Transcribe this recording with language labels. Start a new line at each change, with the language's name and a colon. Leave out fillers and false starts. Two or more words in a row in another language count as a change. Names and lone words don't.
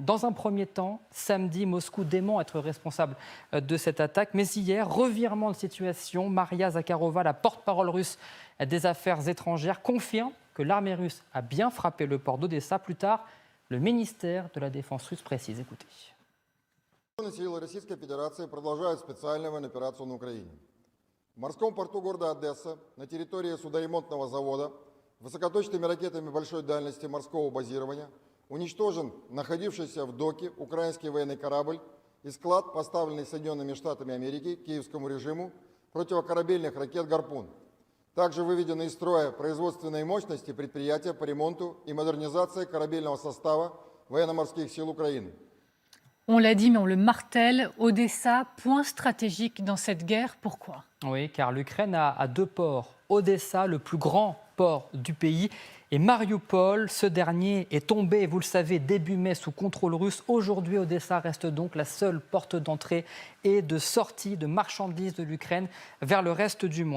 French: Dans un premier temps, samedi, Moscou dément être responsable de cette attaque. Mais hier, revirement de situation, Maria Zakharova, la porte-parole russe des affaires étrangères, confirme que l'armée russe a bien frappé le port d'Odessa. Plus tard, le ministère de la Défense russe précise. Écoutez.
Russian: Силы Российской Федерации продолжают специальную военную операцию на Украине. В морском порту города Одесса, на территории судоремонтного завода, высокоточными ракетами большой дальности морского базирования уничтожен находившийся в доке украинский военный корабль и склад, поставленный Соединенными Штатами Америки киевскому режиму противокорабельных ракет «Гарпун». Также выведены из строя производственные мощности предприятия по ремонту и модернизации корабельного состава военно-морских сил Украины.
French: On l'a dit, mais on le martèle, Odessa, point stratégique dans cette guerre. Pourquoi? Oui, car l'Ukraine a 2 ports. Odessa, le plus grand port du pays, et Mariupol, ce dernier est tombé, vous le savez, début mai sous contrôle russe. Aujourd'hui, Odessa reste donc la seule porte d'entrée et de sortie de marchandises de l'Ukraine vers le reste du monde.